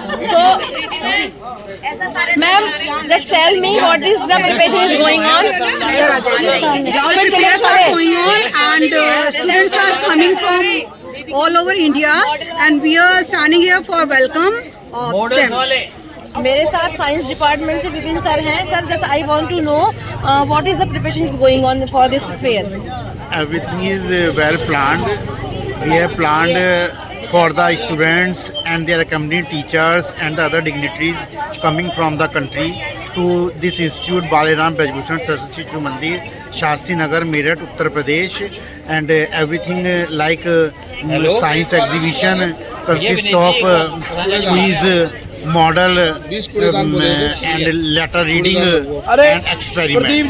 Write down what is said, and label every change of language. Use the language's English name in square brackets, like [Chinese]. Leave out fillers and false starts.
[English] So, ma'am, just tell me what is the preparation is going on. All preparations are going on, and students are coming from all over India, and we are standing here for welcome of them. [Hindi] मेरे साथ science department से Vipin sir हैं. [English] Sir, just I want to know what is the preparation is going on for this fair. Everything is well planned. We have planned for the students and their accompanying teachers and the other dignitaries coming from the country to this institute, Baliram Brajbhushan Saraswati Shishu Mandir, Shastri Nagar, Meerut, Uttar Pradesh, and everything like science exhibition consists of quiz, model and letter reading and experiment.